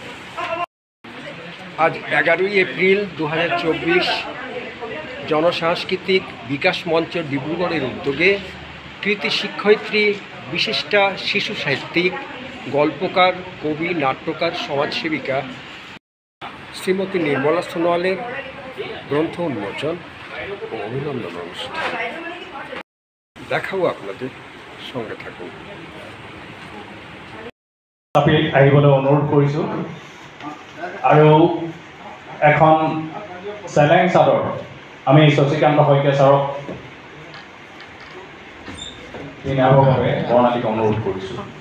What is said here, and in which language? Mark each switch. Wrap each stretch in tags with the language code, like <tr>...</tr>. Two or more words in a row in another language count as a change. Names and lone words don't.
<bn>আজ 11ই এপ্রিল 2024 জনসাংস্কৃতিক বিকাশ মঞ্চ ডিব্রুগড়ের উদ্যোগে কৃতি শিক্ষয়িত্রী, বিশিষ্টা শিশু সাহিত্যিক, গল্পকার, কবি, নাট্যকার, সমাজসেবিকা শ্রীমতী নির্মলা সোনোয়ালের গ্রন্থ উন্মোচন ও অভিনন্দন অনুষ্ঠান। দেখাবো আপনাদের, সঙ্গে থাকুন।</bn> <as>আমি আহিবলৈ অনুৰোধ কৰিছোঁ আৰু এখন চেলেং চাদৰ আমি শশীকান্ত শইকীয়া ছাৰক পিন্ধাবৰ বাবে বৰ্ণালীক অনুৰোধ কৰিছোঁ।</as>